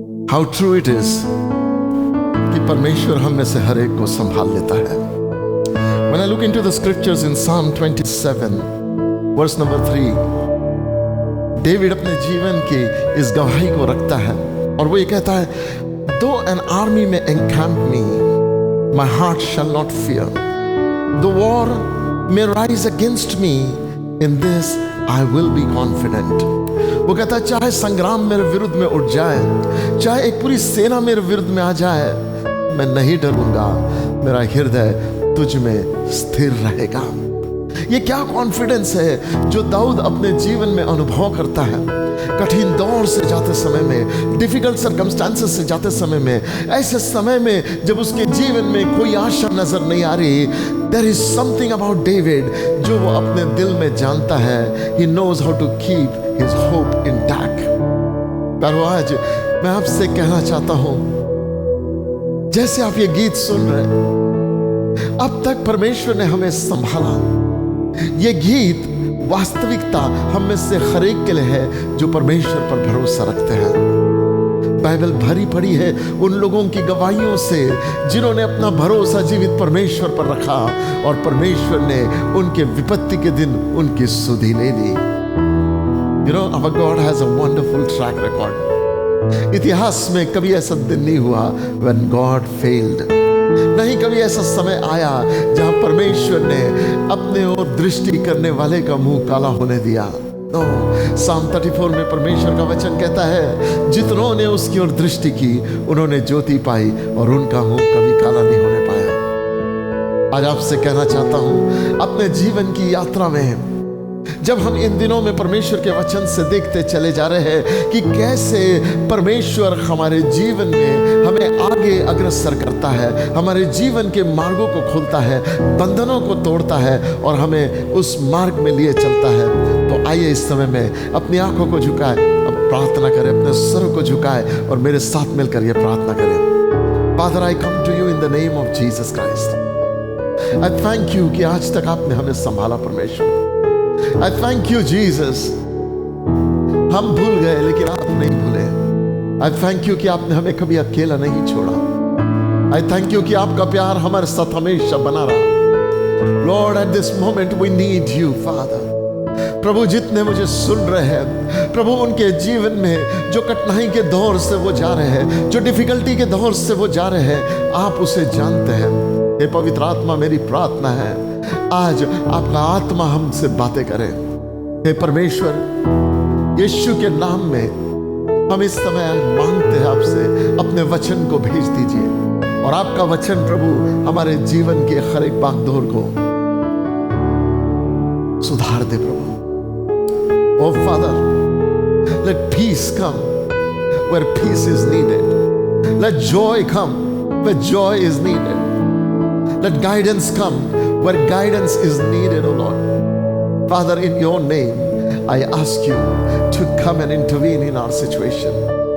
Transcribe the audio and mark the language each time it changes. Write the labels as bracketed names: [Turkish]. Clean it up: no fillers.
[English] how true it is [Hindi] कि परमेश्वर हम में से हर एक को संभाल लेता है। [English] When I look into the scriptures in Psalm 27, verse number 3, [Hindi] David अपने जीवन की इस गवाही को रखता है और वो ये कहता है, [English] Though an army may encamp me, my heart shall not fear. The war may rise against me, in this I will be confident. [Hindi] वो कहता है चाहे संग्राम मेरे विरुद्ध में उठ जाए, चाहे एक पूरी सेना मेरे विरुद्ध में आ जाए, मैं नहीं डरूंगा, मेरा हृदय तुझ में स्थिर रहेगा। ये क्या कॉन्फिडेंस है जो दाऊद अपने जीवन में अनुभव करता है। कठिन दौर से जाते समय में, डिफिकल्ट सर्कमस्टांसेस से जाते समय में, ऐसे समय में जब उसके जीवन में कोई आशा नजर नहीं आ रही, [English] there is something about David [Hindi] जो वो अपने दिल में जानता है। [English] He knows how to keep his hope intact. [Hindi] पर आज मैं आपसे कहना चाहता हूं, जैसे आप ये गीत सुन रहे हैं, अब तक परमेश्वर ने हमें संभाला। ये गीत वास्तविकता हम में से हर एक के लिए है जो परमेश्वर पर भरोसा रखते हैं। बाइबल भरी पड़ी है उन लोगों की गवाहियों से जिन्होंने अपना भरोसा जीवित परमेश्वर पर रखा और परमेश्वर ने उनके विपत्ति के दिन उनकी सुधि ले ली। [English] You know, our God has a wonderful track record. [Hindi] इतिहास में कभी ऐसा दिन नहीं हुआ [English] when God failed. [Hindi] नहीं कभी ऐसा समय आया जहां परमेश्वर ने अपने ओर दृष्टि करने वाले का मुंह काला होने दिया। Psalm 34 में परमेश्वर का वचन कहता है, जितनों ने उसकी ओर दृष्टि की उन्होंने ज्योति पाई और उनका मुंह कभी काला नहीं होने पाया। आज आपसे कहना चाहता हूं, अपने जीवन की यात्रा में जब हम इन दिनों में परमेश्वर के वचन से देखते चले जा रहे हैं कि कैसे परमेश्वर हमारे जीवन में हमें आगे अग्रसर करता है, हमारे जीवन के मार्गों को खोलता है, बंधनों को तोड़ता है और हमें उस मार्ग में लिए चलता है, तो आइए इस समय में अपनी आंखों को झुकाए, अब प्रार्थना करें, अपने सर को झुकाए और मेरे साथ मिलकर यह प्रार्थना करें। [English] Father, I come to you in the name of Jesus Christ. I thank you [Hindi] कि आज तक आपने हमें संभाला परमेश्वर। [English] I thank you Jesus, [Hindi] हम भूल गए लेकिन आप नहीं भूले। [English] I thank you [Hindi] कि आपने हमें कभी अकेला नहीं छोड़ा। [English] I thank you [Hindi] कि आपका प्यार हमारे साथ हमेशा बना रहा। [English] Lord, at this moment we need you, Father. [Hindi] प्रभु, जितने मुझे सुन रहे हैं प्रभु, उनके जीवन में जो कठिनाई के दौर से वो जा रहे हैं, जो डिफिकल्टी के दौर से वो जा रहे हैं, आप उसे जानते हैं। हे पवित्र आत्मा, मेरी प्रार्थना है आज आपका आत्मा हमसे बातें करे। हे परमेश्वर, यीशु के नाम में हम इस समय मांगते हैं आपसे, अपने वचन को भेज दीजिए और आपका वचन प्रभु हमारे जीवन के हर एक बागडोर को सुधार दे प्रभु। ओ father, [English] let peace come where peace is needed. Let joy come where joy is needed. Let guidance come where guidance is needed, O Lord. Father, in your name, I ask you to come and intervene in our situation.